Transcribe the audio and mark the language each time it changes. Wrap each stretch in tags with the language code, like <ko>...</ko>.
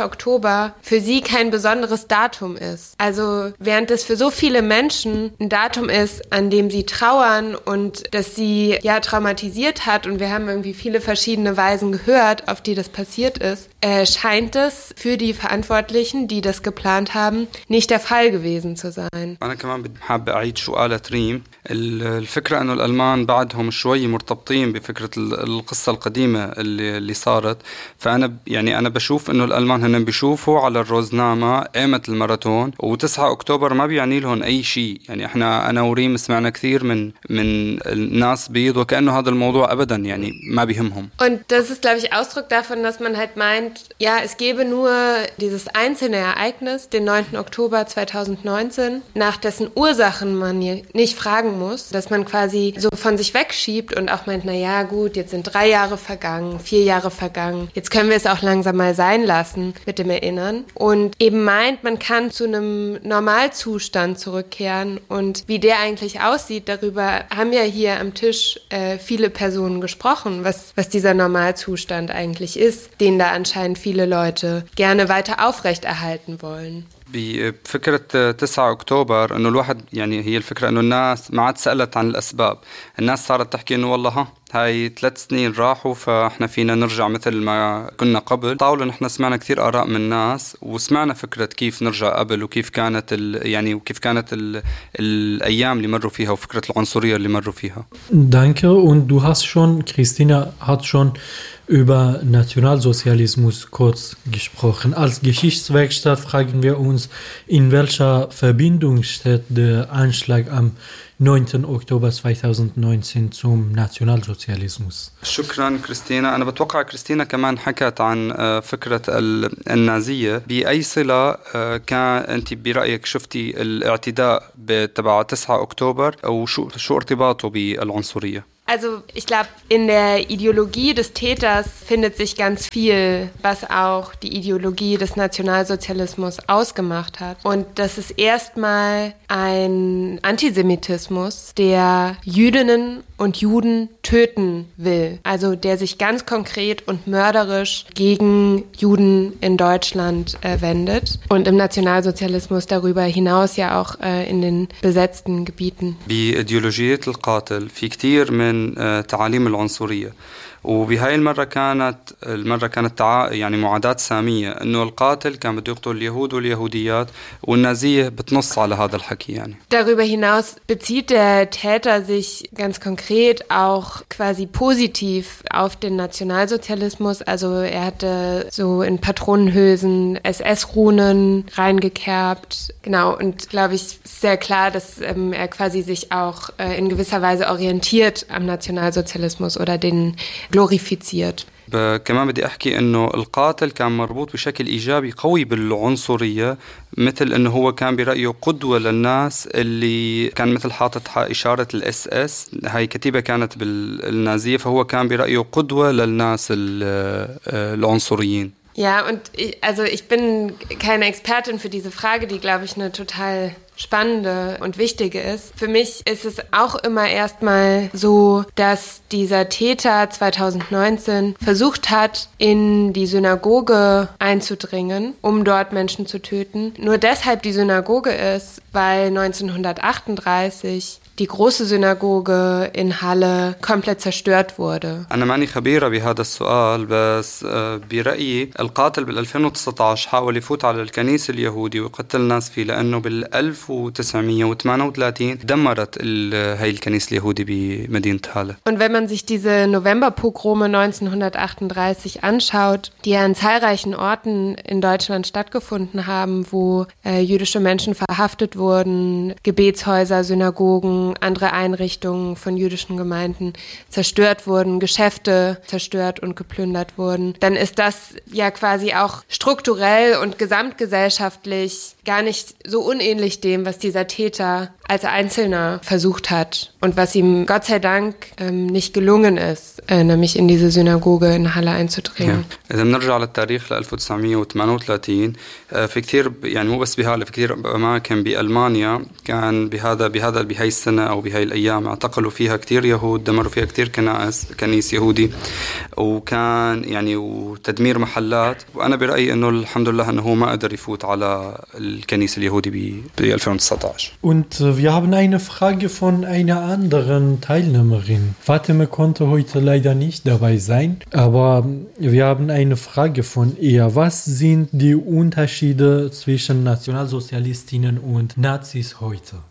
<de>Oktober für sie kein besonderes Datum ist. Also während es für so viele Menschen ein Datum ist, an dem sie trauern und das sie ja traumatisiert hat und wir haben irgendwie viele verschiedene Weisen gehört, auf die das passiert ist, scheint es für die Verantwortlichen, die das geplant haben, nicht der Fall gewesen zu sein.</de> <ar>الفكرة أنه الألمان بعدهم شوي مرتبطين بفكرة القصة القديمة اللي صارت فأنا يعني أنا بشوف أنه الألمان هنن بيشوفوا على الروزنامة قيمة الماراثون وتسعة أكتوبر ما بيعني لهم أي شيء يعني إحنا أنا وريم سمعنا كثير من الناس بيض وكأنه هذا الموضوع أبدا يعني ما بيهمهم.</ar> <de>Und das ist glaube ich Ausdruck davon, dass man halt meint, ja es gäbe nur dieses einzelne Ereignis, den 9. Oktober 2019, nach dessen Ursachen man nicht fragen muss, dass man quasi so von sich wegschiebt und auch meint, naja gut, jetzt sind 3 Jahre vergangen, 4 Jahre vergangen, jetzt können wir es auch langsam mal sein lassen mit dem Erinnern und eben meint, man kann zu einem Normalzustand zurückkehren und wie der eigentlich aussieht, darüber haben ja hier am Tisch viele Personen gesprochen, was dieser Normalzustand eigentlich ist, den da anscheinend viele Leute gerne weiter aufrechterhalten wollen.</de> <ar>بفكرة 9 أكتوبر أنه الواحد يعني هي الفكرة أنه الناس ما عاد سألت عن الأسباب الناس صارت تحكي أنه والله هاي 3 سنين راحوا فإحنا فينا نرجع مثل ما كنا قبل طاولة نحنا سمعنا كثير آراء من الناس وسمعنا فكرة كيف نرجع قبل وكيف كانت يعني وكيف كانت الأيام اللي مروا فيها وفكرة العنصرية اللي مروا فيها.</ar> <de>Danke und du hast schon, Christina hat schon über Nationalsozialismus kurz gesprochen. Als Geschichtswerkstatt fragen wir uns, in welcher Verbindung steht der Anschlag am 9. Oktober 2019 zum Nationalsozialismus.</de> <ar>شكراً كريستينا. أنا بتوقع كريستينا كمان حكت عن فكرة النازية. بأي صلة كان أنت برأيك شفتي الاعتداء تبع 9 أكتوبر أو شو ارتباطه بالعنصرية؟</ar> <de>Also ich glaube, in der Ideologie des Täters findet sich ganz viel, was auch die Ideologie des Nationalsozialismus ausgemacht hat. Und das ist erstmal ein Antisemitismus, der Jüdinnen und Juden töten will. Also der sich ganz konkret und mörderisch gegen Juden in Deutschland wendet. Und im Nationalsozialismus darüber hinaus ja auch in den besetzten Gebieten. Die Ideologie des Qatil, viel mehr</de> <ar>من تعاليم العنصرية وبهاي المرة كانت يعني معادات سامية انه القاتل كان بده يقتل اليهود واليهوديات والنازية بتنص على هذا الحكي يعني.</ar> <de>Darüber hinaus bezieht der Täter sich ganz konkret auch quasi positiv auf den Nationalsozialismus. Also er hatte so in Patronenhülsen SS-Runen reingekerbt. Genau, und glaube ich, sehr klar, dass er quasi sich auch in gewisser Weise orientiert am Nationalsozialismus oder den glorifiziert.</de> <ar>كمان بدي احكي انه القاتل كان مربوط بشكل ايجابي قوي بالعنصرية مثل انه هو كان برأيه قدوة للناس اللي كان مثل حاطط اشارة الاس اس هاي كتيبة كانت بالنازية فهو كان برأيه قدوة للناس العنصريين.</ar> <de>Ja, und ich bin keine Expertin für diese Frage, die, glaube ich, eine total spannende und wichtige ist. Für mich ist es auch immer erstmal so, dass dieser Täter 2019 versucht hat, in die Synagoge einzudringen, um dort Menschen zu töten. Nur deshalb die Synagoge ist, weil 1938 die große Synagoge in Halle komplett zerstört wurde.</de> <ar>أنا ماني خبيرة بهذا السؤال بس برأيي القاتل بال 2019 حاول يفوت على الكنيسة اليهودية ويقتل الناس فيه لأنه بال 1938 دمرت هاي الكنيسة اليهودية بمدينة هالة.</ar> <de>Und wenn man sich diese Novemberpogrome 1938 anschaut, die ja an zahlreichen Orten in Deutschland stattgefunden haben, wo jüdische Menschen verhaftet wurden, Gebetshäuser, Synagogen, andere Einrichtungen von jüdischen Gemeinden zerstört wurden, Geschäfte zerstört und geplündert wurden, dann ist das ja quasi auch strukturell und gesamtgesellschaftlich gar nicht so unähnlich dem, was dieser Täter als Einzelner versucht hat und was ihm Gott sei Dank nicht gelungen ist, nämlich in diese Synagoge in Halle einzudringen. Ja. Wenn wir zurück auf den Tarif 1938,</de> <ar>في كثير يعني مو بس بهالة في كثير أماكن بألمانيا كان بهاي السنة أو بهاي الأيام اعتقلوا فيها كثير يهود دمروا فيها كثير كنيس يهودي وكان يعني وتدمير محلات وأنا برأيي إنه الحمد لله إنه هو ما قدر يفوت على الكنيس اليهودي ب 2019.</ar> <de>Wir haben eine Frage von einer anderen Teilnehmerin. Fatima konnte heute leider nicht dabei sein, aber wir haben eine Frage von ihr. Was sind die Unterschiede zwischen Nationalsozialistinnen und Nazis heute?</de>